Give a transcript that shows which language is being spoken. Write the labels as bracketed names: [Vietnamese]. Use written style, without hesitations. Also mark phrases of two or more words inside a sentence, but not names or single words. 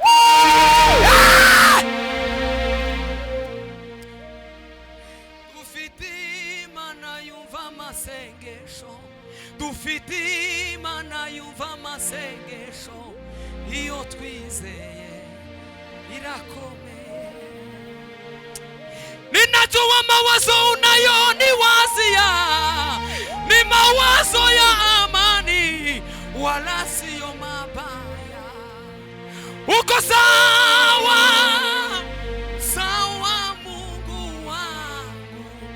[Kinyarwanda] dufite Imana yumva amasengesho dufite Imana yumva amasengesho iyo twizeye irakomeye [Swahili] ninajua mawazo unayo ni wazia ni mawazo ya amani wala sio mabaya uko sawa sawa Mungu wangu